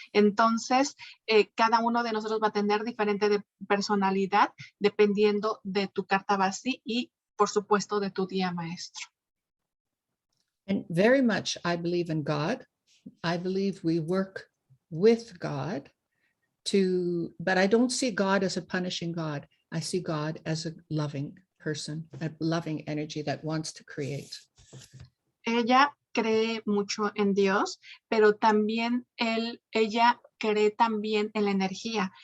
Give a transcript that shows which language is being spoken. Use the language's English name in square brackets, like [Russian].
[Spanish] Entonces, cada uno de nosotros va a tener diferente personalidad dependiendo de tu carta BaZi y, por supuesto, de tu día maestro. [English] And very much, I believe in God. I believe we work with God but I don't see God as a punishing God. I see God as a loving person, a loving energy that wants to create. [Spanish] Ella cree mucho en Dios, pero también ella cree también en la energía.